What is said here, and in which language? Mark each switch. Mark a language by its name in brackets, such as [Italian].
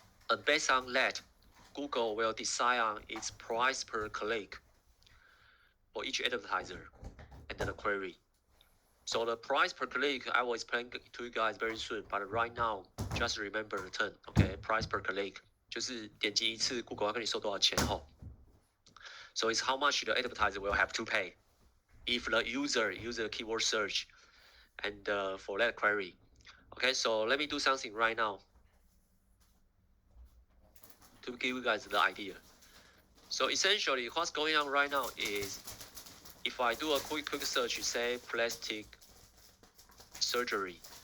[English] And based on that, Google will decide on its price per click for each advertiser and the query. So the price per click, I will explain to you guys very soon. But right now, just remember the term, okay? [Chinese] Price per click 就是点击一次 Google 要跟你收多少钱后。 [English] So it's how much the advertiser will have to pay if the user use the keyword search and for that query. Okay, so let me do something right now to give you guys the idea. So essentially, what's going on right now is if I do a quick search, say plastic surgery.